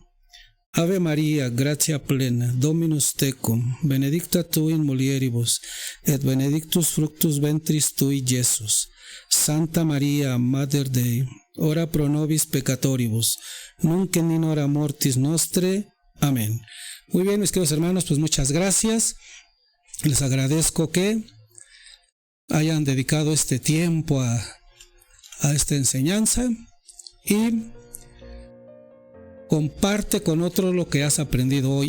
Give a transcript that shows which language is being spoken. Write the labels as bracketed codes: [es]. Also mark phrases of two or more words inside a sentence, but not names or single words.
[la] Ave María, gratia plena, Dominus tecum, benedicta tu in mulieribus, et benedictus fructus ventris tui, Iesus. Santa María, Mater Dei, ora pro nobis peccatoribus, nunc et in hora mortis nostre. Amén. [es] Muy bien, mis queridos hermanos, pues muchas gracias. Les agradezco que hayan dedicado este tiempo a esta enseñanza y comparte con otros lo que has aprendido hoy.